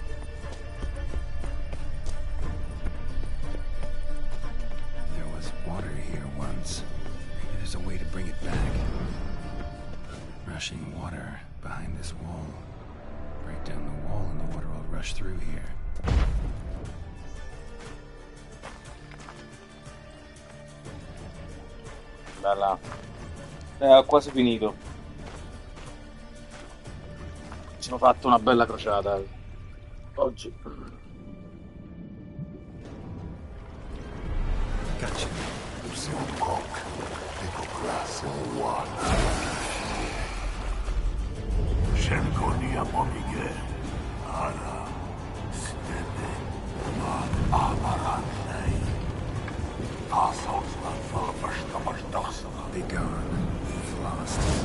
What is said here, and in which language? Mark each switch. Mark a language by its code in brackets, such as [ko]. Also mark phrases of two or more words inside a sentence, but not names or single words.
[en] There was water here once. Maybe there's a way to bring it back. Rushing water behind this wall. Break down the wall and the water will rush through here. [it] Bella. Ho quasi finito. Ci sono fatto una bella crociata oggi. [en] Gotcha. Shenkonia Momige, Ara, Stebe, Mat Amaranei, Passhausland Falafashtamashtaxana. Be gone. You've lost.